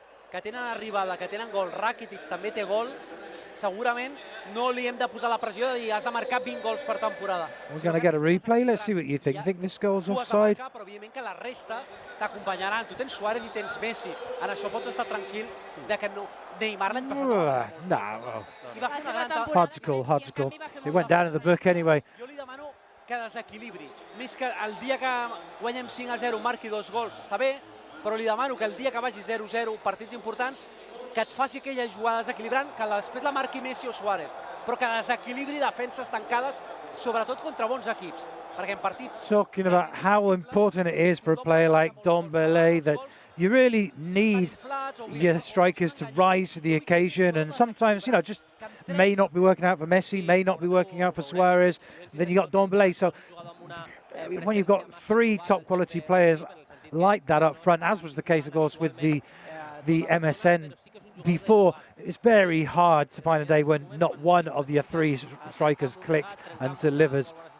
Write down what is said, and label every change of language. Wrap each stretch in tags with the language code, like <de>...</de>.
<ca>Que tenen arribada, que tenen gol, Rakitic també té gol, segurament no li hem de posar la pressió de dir has de marcar 20 gols per temporada.</ca> <en>We're going to get a replay. Let's see what you think. You think this goal's offside?</en> <ca>Però evidentment que la resta t'acompanyaran. Tu tens Suárez i tens Messi. En això pots estar tranquil de que no... Neymar l'any passat.</ca> <en>No. Hard to call. It went down in the book anyway.</en> <ca>Jo li demano que desequilibri. Més que el dia que guanyem 5-0 marqui 2 gols, està bé, però li demano que el dia que vagi 0-0, partits importants, que et faci aquella jugada desequilibrant, que després la marqui Messi o Suárez, però que desequilibri defenses tancades, sobretot contra bons equips, perquè en partits...</ca> <en>Talking about how important it is for a player like Dembélé, that you really need your strikers to rise to the occasion, and sometimes, just may not be working out for Messi, may not be working out for Suárez, and then you got Dembélé. So when you've got 3 top quality players like that up front, as was the case, of course, with the MSN before, it's very hard to find a day when not one of your 3 strikers clicks and delivers.</en>